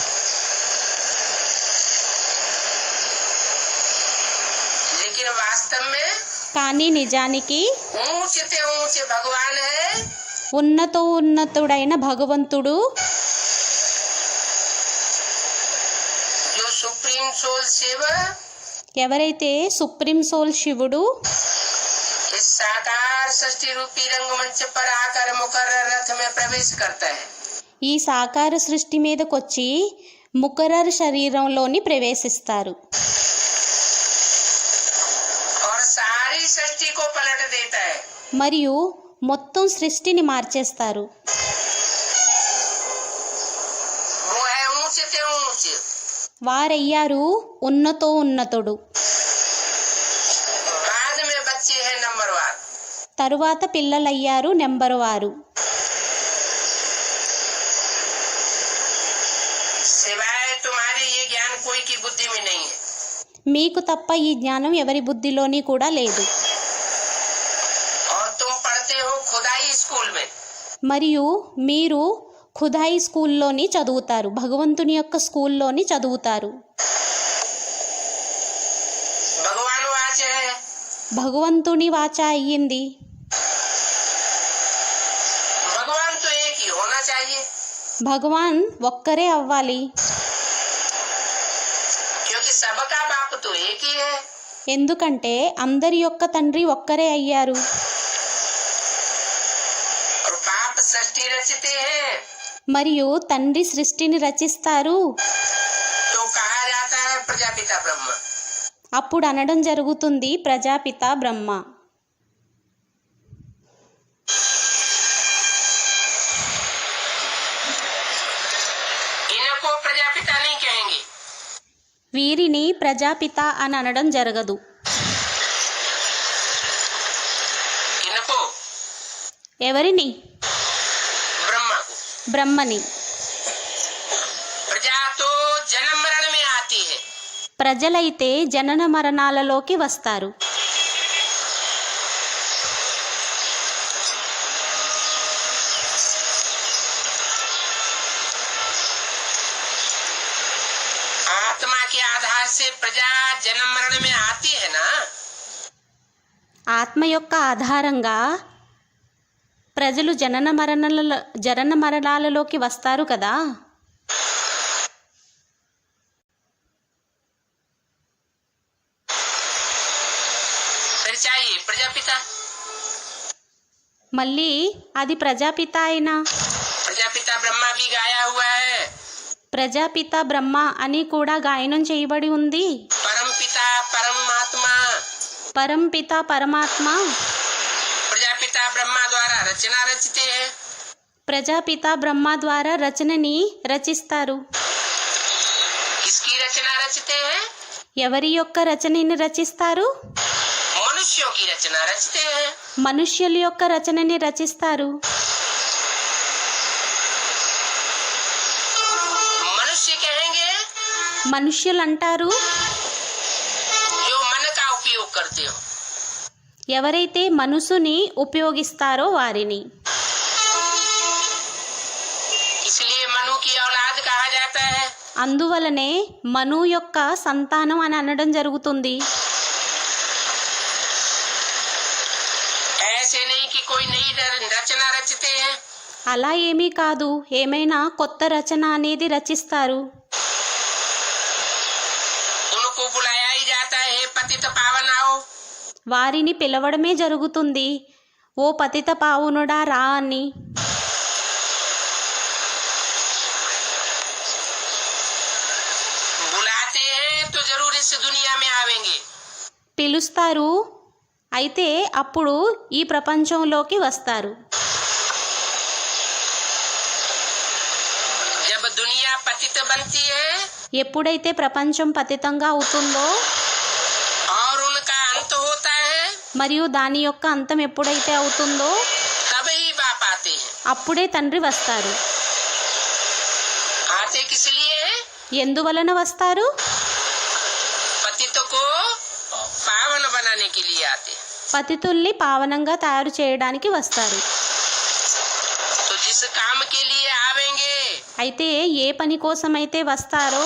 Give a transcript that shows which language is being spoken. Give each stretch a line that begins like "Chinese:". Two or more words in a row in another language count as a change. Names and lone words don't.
Hindi: लेकिन वास्तव में
Telugu: కానీ నిజానికి
Hindi: ऊंचते ऊंचे भगवान है
Telugu: ఉన్నతోన్నతుడైన భగవంతుడు
Hindi: जो
English: supreme soul
Hindi: शिव
Telugu: ఎవరైతే
English: supreme soul
Telugu: శివుడు
Hindi: इस साकार सृष्टि रूपी रंगमंच पर आकर मुकर्रर रथ में प्रवेश करता है।
Telugu: ఈ సాకార సృష్టి మీదకొచ్చి ముకరర్ శరీరంలోని ప్రవేశిస్తారు.
Hindi: और सारी सृष्टि को पलट देता है.
Telugu: మరియు మొత్తం సృష్టిని మార్చేస్తారు.
Hindi: वो है ऊंच से ऊंच.
Telugu: వారయ్యారు ఉన్నతో ఉన్నతుడు.
Hindi: बाद में बच्चे हैं नंबर 1.
Telugu: తరువాత పిల్లలయ్యారు నెంబర్ వారు.
Hindi: सिवाय तुम्हारे ये ज्ञान कोई की बुद्धि में नहीं है.
Telugu: మీకు తప్ప ఈ జ్ఞానం ఎవరి బుద్ధిలోని కూడా లేదు.
Hindi: और तुम पढ़ते हो खुदाई स्कूल में.
Telugu: మరియు మీరు ఖుదాయి స్కూల్లోని చదువుతారు, భగవంతుని యొక్క స్కూల్లోని చదువుతారు.
Hindi: भगवान वाच है.
Telugu: భగవంతుని వాచ అయ్యింది.
Hindi: भगवान तो एक ही होना चाहिए.
Telugu: భగవాన్ ఒక్కరే అవ్వాలి.
Hindi: क्योंकि सबका बाप तो एक ही है.
Telugu: ఎందుకంటే అందరి యొక్క తండ్రి ఒక్కరే అయ్యారు.
Hindi: और बाप सृष्टि रचते हैं
Telugu: మరియు తండ్రి సృష్టిని రచిస్తారు.
Hindi: तो कहा जाता है प्रजापिता ब्रह्म.
Telugu: అప్పుడు అనడం జరుగుతుంది ప్రజాపిత బ్రహ్మ.
Hindi: इनको प्रजापिता नहीं कहेंगे.
Telugu: వీరిని ప్రజాపిత అని అనడం జరగదు.
Hindi: इनको
Telugu: ఎవరిని?
Hindi: ब्रह्मा को.
Telugu: బ్రహ్మని.
Hindi: प्रजा तो जन्म मरण में आती है.
Telugu: ప్రజలైతే జనన మరణాలలోకి వస్తారు.
Hindi: आत्मा के आधार से प्रजा जन्म मरण में आती है ना.
Telugu: ఆత్మ యొక్క ఆధారంగా ప్రజలు జనన మరణాలలోకి వస్తారు కదా.
Hindi: फिर चाहिए प्रजापिता.
Telugu: మళ్ళీ అది ప్రజాపిత అయినా.
Hindi: प्रजापिता ब्रह्मा भी गाया हुआ है.
Telugu: ప్రజాపిత బ్రహ్మ అని కూడా గాయనం చేయబడి ఉంది.
Hindi: परम पिता परमात्मा.
Telugu: పరంపిత పరమాత్మ
Hindi: प्रजापिता ब्रह्मा द्वारा रचना रचते हैं.
Telugu: ప్రజాపిత బ్రహ్మ ద్వారా రచనని రచిస్తారు.
Hindi: किसकी रचना रचते हैं?
Telugu: ఎవరి యొక్క రచనని రచిస్తారు?
Hindi: मनुष्यों की रचना रचते हैं.
Telugu: మనుష్యుల యొక్క రచనని రచిస్తారు.
Hindi: मनुष्य कहेंगे
Telugu: మనుష్యులు అంటారు
Hindi: जो मन का उपयोग करते हो.
Telugu: ఎవరైతే మనసుని ఉపయోగిస్తారో వారిని.
Hindi: इसलिए मनु की औलाद कहा जाता है.
Telugu: అందువలనే మను యొక్క సంతానం అని అనడం జరుగుతుంది.
Hindi: ऐसे नहीं कि कोई नई रचना रचते हैं.
Telugu: అలా ఏమీ కాదు, ఏమైనా కొత్త రచన అనేది రచిస్తారు.
Hindi: उनको बुलाया ही जाता है हे पतित पावन आओ.
Telugu: వారిని పిలవడమే జరుగుతుంది, ఓ పతిత పావనుడా రా అని.
Hindi: बुलाते हैं तो जरूर इस दुनिया में आवेंगे.
Telugu: పిలుస్తారు, అయితే అప్పుడు ఈ ప్రపంచంలోకి వస్తారు.
Hindi: जब दुनिया पतित बनती है
Telugu: ఎప్పుడైతే ప్రపంచం పతితంగా అవుతుందో
Hindi: और उनका अंत होता है
Telugu: మరియు దాని యొక్క అంతం ఎప్పుడైతే అవుతుందో
Hindi: तब ही बाप आते हैं.
Telugu: అప్పుడే తండ్రి వస్తారు.
Hindi: आते किस लिए?
Telugu: ఎందువలన వస్తారు?
Hindi: पतित को पावन बनाने के लिए आते हैं.
Telugu: పతితుల్ని పావనంగా తయారు చేయడానికి వస్తారు.
Hindi: तो जिस काम के लिए आवेंगे
Telugu: అయితే ఏ పని కోసమైతే వస్తారో